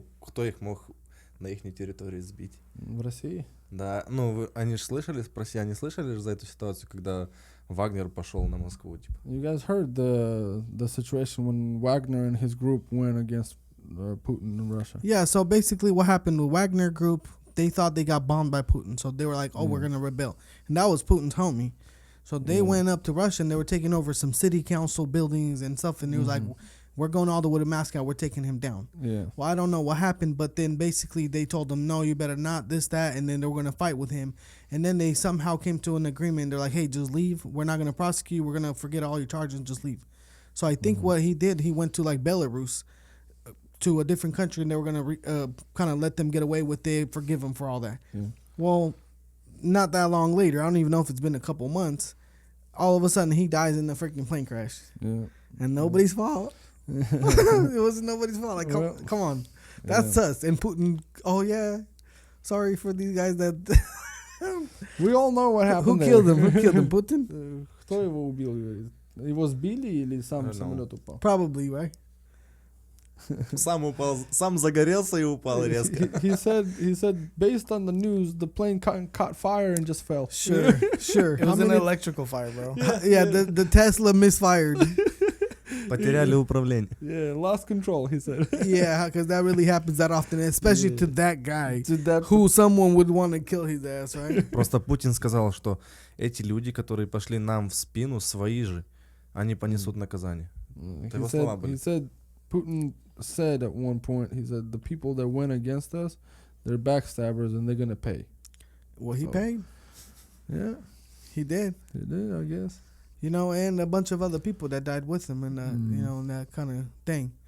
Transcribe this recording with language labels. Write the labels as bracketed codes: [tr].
[ru] кто их мог на их территории сбить? В России? Да, они же слышали, россияне слышали за эту ситуацию, когда Вагнер пошел на Москву, типа. [en] You guys heard the situation when Wagner and his group went against Putin in Russia? Yeah, so basically what happened with Wagner group, they thought they got bombed by Putin. So they were like, we're going to rebel. And that was Putin's homie. So they went up to Russia and they were taking over some city council buildings and stuff. And it was like, we're going all the way to Moscow. We're taking him down. Yeah. Well, I don't know what happened, but then basically they told him, no, you better not, this, that. And then they were going to fight with him. And then they somehow came to an agreement. They're like, hey, just leave. We're not going to prosecute. We're going to forget all your charges and just leave. So I think what he did, he went to like Belarus, to a different country, and they were going to kind of let them get away with it, forgive them for all that. Yeah. Well, not that long later, I don't even know if it's been a couple months, all of a sudden he dies in a freaking plane crash. Yeah. And nobody's fault. It wasn't nobody's fault. Like, come on. That's us. And Putin, sorry for these guys that... We all know what happened. Who killed him? Who killed him? Putin? [ru] Кто его убил? Его сбили или сам самолет упал? [en] Probably, right? [ru] Сам упал, сам загорелся и упал резко. [en] He said based on the news, the plane caught fire and just fell. Sure. It was an electrical fire, bro. Yeah, the Tesla misfired. [ru] Потеряли управление. [en] Yeah, lost control, he said. Yeah, because that really happens that often, especially to that guy, To that who someone would want to kill his ass, right? [ru] Просто Путин сказал, что эти люди, которые пошли нам в спину, свои же, они понесут наказание. Это его слова были. [en] He said, Putin said at one point, he said, the people that went against us, they're backstabbers and they're going to pay. Well, he paid. Yeah, He did. they did, I guess. And a bunch of other people that died with him and, and that kind of thing.